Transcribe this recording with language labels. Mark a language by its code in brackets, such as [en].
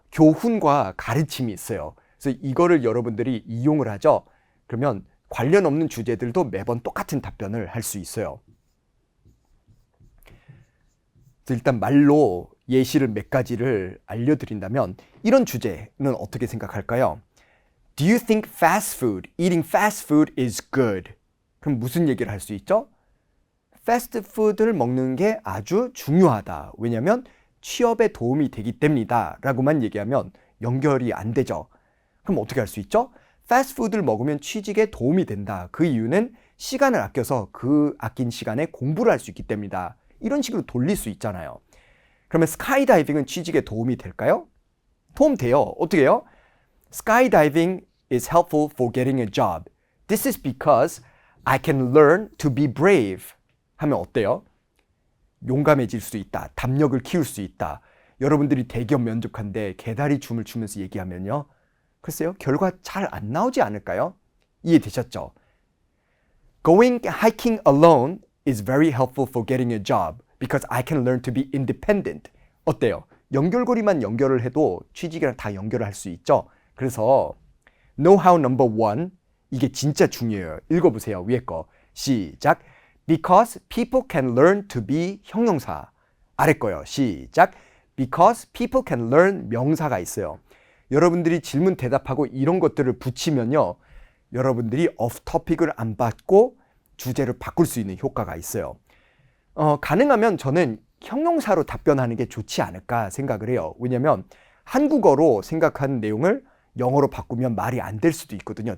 [ko] 교훈과 가르침이 있어요. 그래서 이거를 여러분들이 이용을 하죠. 그러면 관련 없는 주제들도 매번 똑같은 답변을 할 수 있어요. 일단 말로 예시를 몇 가지를 알려드린다면 이런 주제는 어떻게 생각할까요? [en] Do you think eating fast food is good? [ko] 그럼 무슨 얘기를 할 수 있죠? 패스트푸드를 먹는 게 아주 중요하다. 왜냐하면 취업에 도움이 되기 때문이다 라고만 얘기하면 연결이 안 되죠. 그럼 어떻게 할 수 있죠? 패스트푸드를 먹으면 취직에 도움이 된다. 그 이유는 시간을 아껴서 그 아낀 시간에 공부를 할 수 있기 때문이다. 이런 식으로 돌릴 수 있잖아요. 그러면 스카이다이빙은 취직에 도움이 될까요? 도움 돼요. 어떻게 해요? [en] Skydiving is helpful for getting a job. This is because I can learn to be brave. [ko] 하면 어때요? 용감해질 수 있다. 담력을 키울 수 있다. 여러분들이 대기업 면접한데 개다리 춤을 추면서 얘기하면요. 글쎄요. 결과 잘 안 나오지 않을까요? 이해되셨죠? [en] Going hiking alone is very helpful for getting a job because I can learn to be independent. [ko] 어때요? 연결고리만 연결을 해도 취직이랑 다 연결을 할 수 있죠. 그래서 know-how number one, 이게 진짜 중요해요. 읽어보세요. 위에 거. 시작. [en] Because people can learn to be 형용사. [ko] 아래 거요. 시작. [en] Because people can learn 명사가 있어요. [ko] 여러분들이 질문 대답하고 이런 것들을 붙이면요. 여러분들이 off topic을 안 받고 주제를 바꿀 수 있는 효과가 있어요. 가능하면 저는 형용사로 답변하는 게 좋지 않을까 생각을 해요. 왜냐하면 한국어로 생각하는 내용을 영어로 바꾸면 말이 안 될 수도 있거든요.